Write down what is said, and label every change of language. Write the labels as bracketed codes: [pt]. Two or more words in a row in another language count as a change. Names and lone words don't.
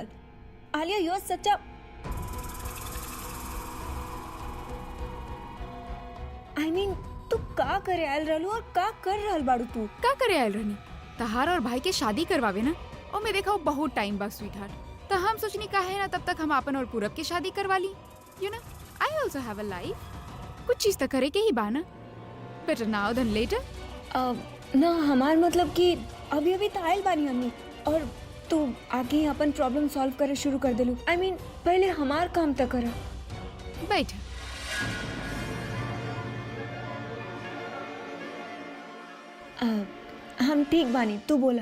[bho] आलिया यो सच्चा [en] I mean [bho] तू का करे आयल रहलू और का कर रहल बाड़ू तू? का करे आयल रहनी? तहार और भाई के शादी करवावे ना, और मैं देखा बहुत टाइम बाद [en] sweet heart, [bho] तो हम सोचनी का है ना तब तक हम अपन और पूरब की शादी करवा ली। [en] you know I also have a life, [bho] कुछ चीज तो करे के ही बाना, [en] better now than later. [bho] ना हमार मतलब कि अभी अभी तो आयल बानी हमनी, और तू आगे ही अपन प्रॉब्लम सॉल्व करे शुरू कर देलू। [en] I mean [bho] पहले हमार काम तो करा। बैठ। हम ठीक बानी, तू बोला।